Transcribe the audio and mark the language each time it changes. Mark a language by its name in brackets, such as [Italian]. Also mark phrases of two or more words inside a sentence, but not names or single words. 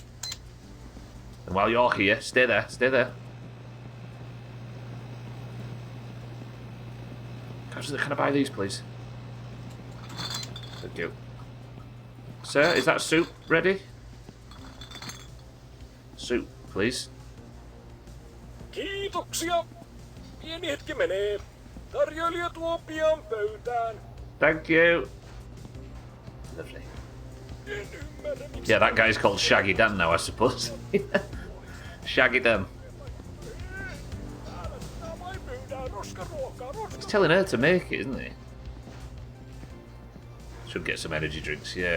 [English] And while you're here, stay there, stay there. Can I buy these, please? Thank you. Sir, is that soup ready? Soup, please. [Finnish] Kiitoksia. Pieni hetki menee. Tarjoilija tuo pian pöytään. [English] Thank you. Lovely. Yeah, that guy's called Shaggy Dan now, I suppose. Shaggy Dan. He's telling her to make it, isn't he? Should get some energy drinks, yeah.